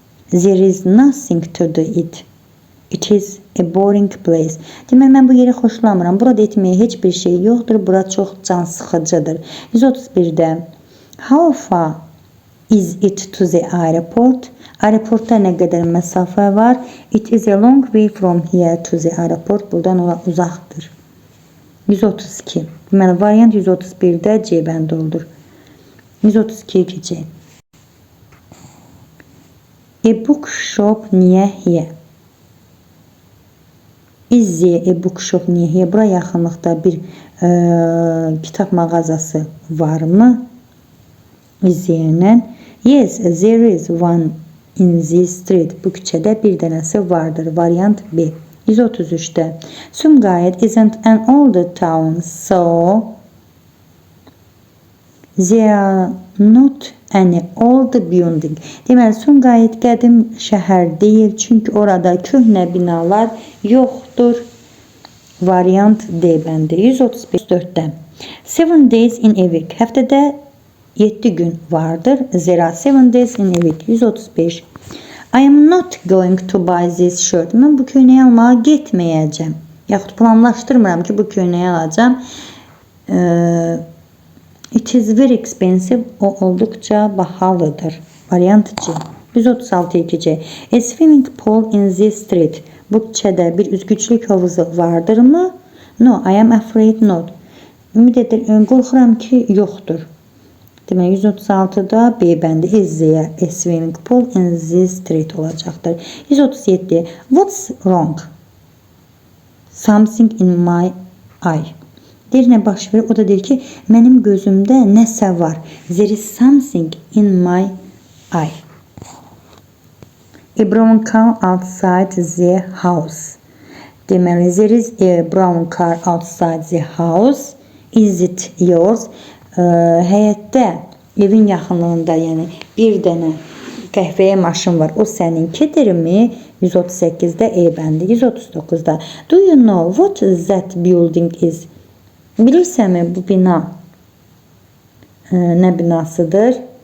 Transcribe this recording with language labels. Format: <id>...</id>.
<en>There is nothing to do it. It is a boring place.</en> <az>Deməli, mən bu yeri xoşlamıram. Burada etməyə heç bir şey yoxdur. Bura çox can sıxıcıdır. 131'də</az> <en>how far is it to the airport?</en> <az>Aeroporta nə qədər məsafə var?</az> <en>It is a long way from here to the airport.</en> <az>Buradan ora uzaqdır. 132. Deməli, variant 131'də C bəndi olur. 132'ye keçək.</az> <en>A bookshop near here. Is there a bookshop near here?</en> <az>Bura yaxınlıqda bir kitap mağazası varmı?</az> <en>Is there? Yes, there is one in this street.</en> <az>Bu küçədə bir dənəsi vardır. Variant B. 133'də</az> <en>Sumgayit isn't an old town, so there are not any old building.</en> <az>Deməli, Sumgayit qədim şəhər deyil, çünki orada köhnə binalar yoxdur. Variant D bəndi. 134'də</az> <en>7 days in a week.</en> <az>Həftədə 7 gün vardır.</az> <en>There are 7 days in a week. 135. I am not going to buy this shirt.</en> <az>Mən bu köynəyi almağa getməyəcəm. Yaxud planlaşdırmıram ki, bu köynəyi alacağım.</az> <en>It is very expensive.</en> <az>O olduqca bahalıdır. Variant C. 136'ya keçək.</az> <en>A swimming pool in this street.</en> <az>Bu küçədə bir üzgüçlük havuzu vardırmı?</az> <en>No, I am afraid not.</en> <az>Ümid edirəm, qorxuram ki, yoxdur. Demək, 136'da B bəndi</az> <en>is there a swimming pool in this street</en> <az>olacaqdır.</az> <en>137. What's wrong? Something in my eye.</en> <az>Deyir, nə baş verir? O da deyir ki, mənim gözümdə nəsə var.</az> <en>There is something in my eye. A brown car outside the house.</en> <az>Deməli,</az> <en>there is a brown car outside the house. Is it yours?</en> <az>Həyətdə, evin yaxınlığında, yəni bir dənə qəhvəyə maşın var. O səninkidirmi? 138-də E bəndi. 139-da.</az> <en>Do you know what that building is?</en> <az>Bilirsənmi bu bina nə binasıdır?</az>